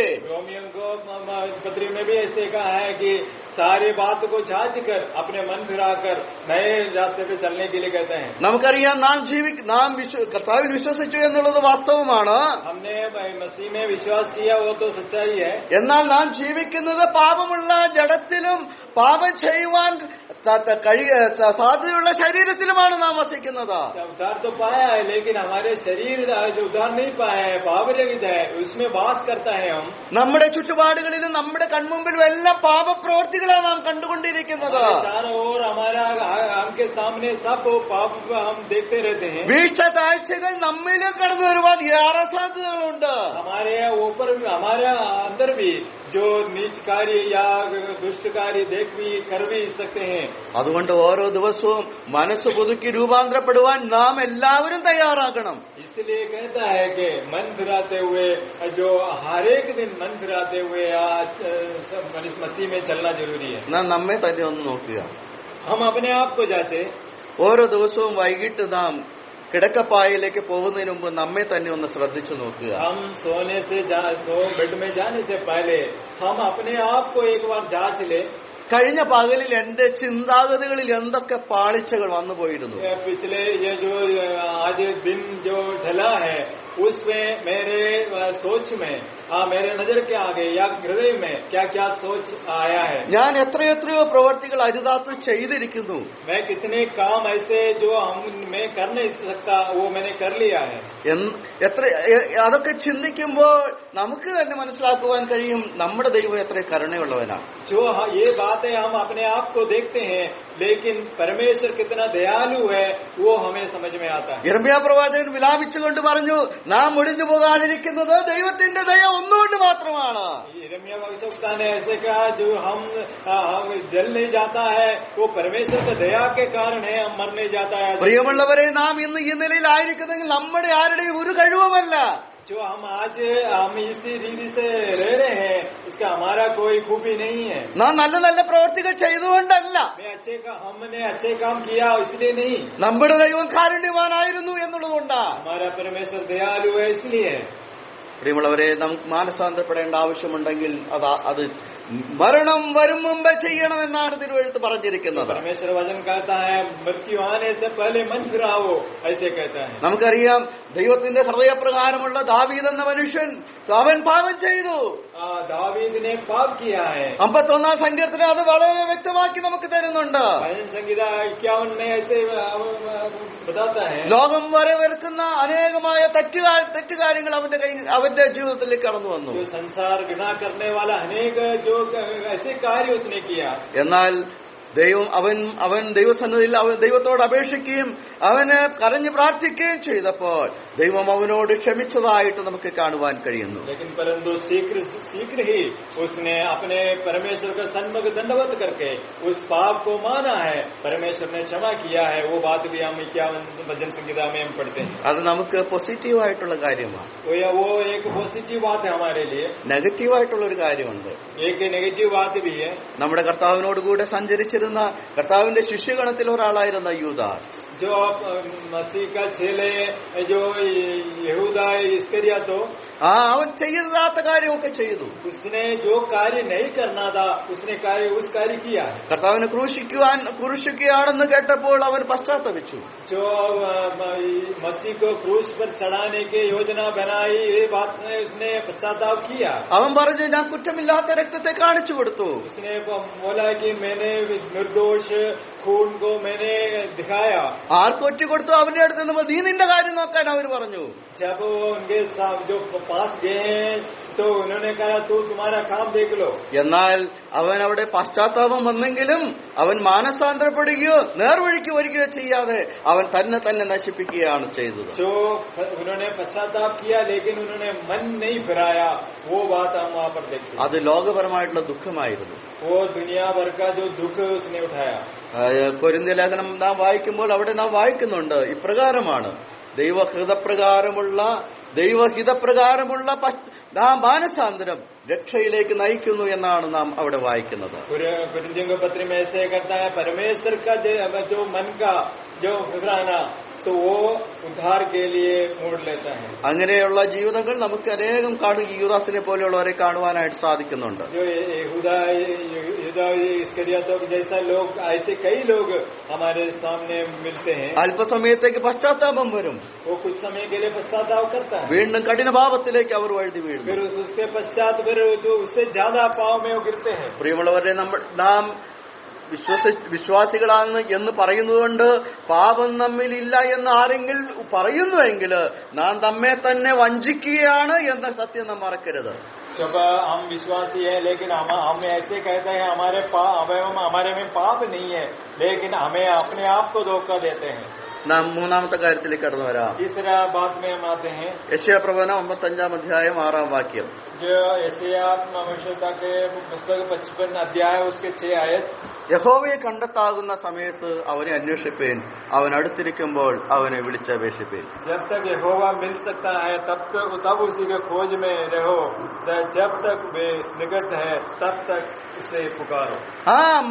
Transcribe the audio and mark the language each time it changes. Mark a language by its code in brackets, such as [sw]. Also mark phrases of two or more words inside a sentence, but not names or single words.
[hi] रोमियो को पत्री में भी ऐसे कहा है कि सारी बात को जांच कर अपने मन फिराकर नए रास्ते पे चलने के लिए कहते हैं. [ml] നമുക്കറിയാം, നാം കർത്താവിൽ വിശ്വസിച്ചു എന്നുള്ളത് വാസ്തവമാണ്. [hi] हमने मसीह में विश्वास किया, वो तो सच्चाई है. [ml] എന്നാൽ നാം ജീവിക്കുന്നത് പാപമുള്ള ജഡത്തിലും പാപം ചെയ്യുവാൻ സാധ്യതയുള്ള ശരീരത്തിലുമാണ് നാം വസിക്കുന്നത്. [hi] उद्धार तो पाया है, लेकिन हमारे शरीर जो उद्धार नहीं पाया है, पापरहित है, उसमें वास करता है. हम [ml] നമ്മുടെ ചുറ്റുപാടുകളിലും നമ്മുടെ കൺമുമ്പിലും എല്ലാം പാപപ്രവൃത്തികളാണ് നാം കണ്ടുകൊണ്ടിരിക്കുന്നത്. [hi] चारों ओर हमारा हमके सामने सब पाप हम देखते रहते हैं. [ml] വീഴ്ച താഴ്ചകൾ നമ്മിലും കടന്നു വരുവാൻ ഏറെ സാധ്യതകളുണ്ട്. [hi] हमारे ऊपर हमारे अंदर भी जो नीच कार्य या दुष्ट कार्य देख भी कर भी सकते हैं. [ml] അതുകൊണ്ട് ഓരോ ദിവസവും മനസ്സ് പുതുക്കി രൂപാന്തരപ്പെടുവാൻ നാം എല്ലാവരും തയ്യാറാകണം. [hi] इसलिए कहता है कि मन फिराते हुए, जो हर एक दिन मन फिराते हुए मसीह में चलना जरूरी है. [ml] നാം നമ്മെ തന്നെ ഒന്ന് നോക്കുക. [hi] हम अपने आप को जांचे. [ml] ഓരോ ദിവസവും വൈകിട്ട് നാം കിടക്കപ്പായയിലേക്ക് പോകുന്നതിന് മുമ്പ് നമ്മെ തന്നെ ഒന്ന് ശ്രദ്ധിച്ചു നോക്കുക. [hi] हम सोने से बेड में जाने से पहले हम अपने आप को एक बार जांच ले. [ml] കഴിഞ്ഞ പകലിൽ എന്റെ ചിന്താഗതികളിൽ എന്തൊക്കെ പാളിച്ചകൾ വന്നു പോയിരുന്നു. [hi] पिछले ये जो आज दिन जो ढला है उसमें मेरे सोच में मेरे नजर के आगे या हृदय में क्या क्या सोच आया है. [ml] ഞാൻ എത്രയെത്രയോ പ്രവർത്തികൾ അരുതാത്ത് ചെയ്തിരിക്കുന്നു. [hi] मैं कितने काम ऐसे जो मैं कर नहीं सकता वो मैंने कर लिया है. [ml] അതൊക്കെ ചിന്തിക്കുമ്പോൾ നമുക്ക് തന്നെ മനസ്സിലാക്കുവാൻ കഴിയും നമ്മുടെ ദൈവം എത്ര കരുണയുള്ളവനാണ്. [hi] जो ये बातें हम अपने आप को देखते हैं लेकिन परमेश्वर कितना दयालु है वो हमें समझ में आता है. [ml] യിരെമ്യാ പ്രവാചകൻ വിലാപിച്ചുകൊണ്ട് പറഞ്ഞു, നാം ഒഴിഞ്ഞു പോകാനിരിക്കുന്നത് ദൈവത്തിന്റെ ദയ ഒന്നുകൊണ്ട് മാത്രമാണ്. [hi] यिर्मयाह भविष्यवक्ता ने ऐसे कहा जो हम जल नहीं जाता है वो परमेश्वर की दया के कारण है, हम मर नहीं जाता है. [ml] പ്രിയമുള്ളവരെ, നാം ഇന്ന് ഈ നിലയിലായിരിക്കുന്നെങ്കിൽ നമ്മുടെ ആരുടെയും ഒരു കഴിവുമല്ല. [hi] जो हम आज इसी रीति से रह रहे हैं उसका हमारा कोई खूबी नहीं है. [ml] നാം നല്ല നല്ല പ്രവർത്തികൾ ചെയ്തുകൊണ്ടല്ല, [hi] हमने अच्छे काम किया इसलिए नहीं, [ml] നമ്മുടെ ദൈവം കാരുണ്യവാനായിരുന്നു എന്നുള്ളതുകൊണ്ടാണ്. [hi] हमारा परमेश्वर दयालु है इसलिए. [ml] പ്രിയമുള്ളവരെ, നമുക്ക് മാനസാന്തരപ്പെടേണ്ട ആവശ്യമുണ്ടെങ്കിൽ അത് മരണം വരും മുമ്പ് ചെയ്യണമെന്നാണ് തിരുവെഴുത്ത് പറഞ്ഞിരിക്കുന്നത്. [hi] परमेश्वर वचन कहता है मृत्यु आने से पहले मन फिराओ, ऐसे कहता है. [ml] നമുക്കറിയാം, ദൈവത്തിന്റെ ഹൃദയപ്രകാരമുള്ള ദാവീദ് എന്ന മനുഷ്യൻ അവൻ പാപം ചെയ്തു. [hi] दावीद ने पाप किया है. [ml] 51 സങ്കീർത്തനം അത് വളരെ വ്യക്തമാക്കി നമുക്ക് തരുന്നുണ്ട്. [hi] भजन संहिता 51 में ऐसे बताता है. [ml] ലോകം വരെ വെറുക്കുന്ന അനേകമായ തെറ്റുകാര്യങ്ങൾ അവന്റെ ജീവിതത്തിലേക്ക് കടന്നു വന്നു. [hi] जो संसार घृणा करने वाला अनेक जो ऐसे कार्य उसने किया. [ml] എന്നാൽ അവൻ ദൈവസന്നിധിയിൽ ദൈവത്തോട് അപേക്ഷിക്കുകയും അവന് കരഞ്ഞു പ്രാർത്ഥിക്കുകയും ചെയ്തപ്പോൾ ദൈവം അവനോട് ക്ഷമിച്ചതായിട്ട് നമുക്ക് കാണുവാൻ കഴിയുന്നു. [hi] लेकिन परंतु शीघ्र ही उसने अपने परमेश्वर का सन्मुख दंडवत करके उस पाप को माना है, परमेश्वर ने क्षमा किया है. वो बात भी हम 51 भजन संहिता में हम पढ़ते हैं. [ml] അത് നമുക്ക് പോസിറ്റീവായിട്ടുള്ള കാര്യമാണ്. [hi] वो एक पॉजिटिव बात है हमारे लिए. [ml] നെഗറ്റീവായിട്ടുള്ള ഒരു കാര്യമുണ്ട്. [hi] एक नेगेटिव बात भी है. [ml] നമ്മുടെ കർത്താവിനോട് കൂടെ സഞ്ചരിച്ചിരുന്ന കർത്താവിന്റെ ശിഷ്യഗണത്തിൽ ഒരാളായിരുന്ന യൂദാസ്, [hi] जो मसीह का चेले जो यहूदा इस्करियोत, [ml] അവൻ ചെയ്യരുതാത്ത കാര്യമൊക്കെ ചെയ്തു. [hi] उसने जो कार्य नहीं करना था उसने उस कार्य किया. [ml] കർത്താവിനെ ക്രൂശിക്കുകയാണെന്ന് കേട്ടപ്പോൾ അവൻ പശ്ചാത്തപിച്ചു. [hi] जो मसीह को क्रूस पर चढ़ाने की योजना बनाई ये बात से उसने पश्चाताप किया. [ml] അവൻ പറഞ്ഞു, ഞാൻ കുറ്റമില്ലാത്ത രക്തത്തെ കാണിച്ചു കൊടുത്തു. [hi] उसने बोला कि मैंने निर्दोष खून को मैंने दिखाया. [ml] ആർക്ക് ഒറ്റ കൊടുത്തു? അവന്റെ അടുത്ത് നിന്ന് നീ നിന്റെ കാര്യം നോക്കാൻ അവർ പറഞ്ഞു. [hi] जब वो उनके जो पास गए तो उन्होंने कहा तू तुम्हारा काम देख लो. [ml] എന്നാൽ അവൻ അവിടെ പശ്ചാത്താപം വന്നെങ്കിലും അവൻ മാനസാന്തരപ്പെടുകയോ നേർവഴിക്ക് വരികയോ ചെയ്യാതെ അവൻ തന്നെ നശിപ്പിക്കുകയാണ് ചെയ്തത്. [hi] जो उन्होंने पश्चाताप किया लेकिन उन्होंने मन नहीं फिराया, वो बात हम वहाँ पर देखते हैं. [ml] അത് ലോകപരമായിട്ടുള്ള ദുഃഖമായിരുന്നു. [hi] वो दुनिया भर का जो दुख उसने उठाया. [ml] കൊരിന്ത്യ ലേഖനം നാം വായിക്കുമ്പോൾ അവിടെ നാം വായിക്കുന്നുണ്ട്, ഇപ്രകാരമാണ് ദൈവഹിതപ്രകാരമുള്ള മാനസാന്തരം രക്ഷയിലേക്ക് നയിക്കുന്നു എന്നാണ് നാം അവിടെ വായിക്കുന്നത്. [hi] कुरिन्थियों के पत्र में ऐसे करता है परमेश्वर का जो मन का जो फिराना तो वो उद्धार के लिए मोड़ लेता है. [ml] അങ്ങനെയുള്ള ജീവിതങ്ങൾ നമുക്ക് അനേകം യൂദാസിനെ പോലെയുള്ളവരെ കാണുവാനായിട്ട് സാധിക്കുന്നുണ്ട്. [hi] जो यहूदा इस्करियोत जैसा लोग, ऐसे कई लोग हमारे सामने मिलते हैं. [ml] അല്പസമയത്തേക്ക് പശ്ചാത്താപം വരും, [hi] वो कुछ समय के लिए पश्चाताप करता है, [ml] വീണ്ടും കഠിനഭാവത്തിലേക്ക് അവർ വഴുതി വീഴും. [hi] फिर उसके पश्चात फिर जो उससे ज्यादा पाव में वो गिरते हैं. [ml] പ്രിയമുള്ളവരെ, നാം വിശ്വാസികളാണ് എന്ന് പറയുന്നതുകൊണ്ട് പാപം നമ്മിലില്ല എന്ന് ആരെങ്കിലും പറയുന്നുവെങ്കിൽ നാം നമ്മെ തന്നെ വഞ്ചിക്കുകയാണ് എന്ന സത്യം നാം മറക്കരുത്. [hi] जब हम विश्वासी हैं लेकिन हम ऐसे कहते हैं हमारे में पाप नहीं है, लेकिन हमें अपने आप को धोखा देते हैं. [ml] നാം മൂന്നാമത്തെ കാര്യത്തിലേക്ക് കടന്നു വരാം. [hi] तीसरा बात में हम आते हैं. [ml] യെശയ്യാ പ്രവചനം 55 അധ്യായം 6 വാക്യം. [hi] जो यशायाह भविष्यवक्ता के पुस्तक 55 अध्याय उसके 6 आयत. [ml] യഹോവയെ കണ്ടെത്താകുന്ന സമയത്ത് അവനെ അന്വേഷിപ്പേൻ, അവൻ അടുത്തിരിക്കുമ്പോൾ അവനെ വിളിച്ചപേക്ഷിപ്പേൻ. [hi] जब तक यहोवा मिल सकता है तब उसी के खोज में रहो, जब तक वे निकट है तब तक उसे पुकारो.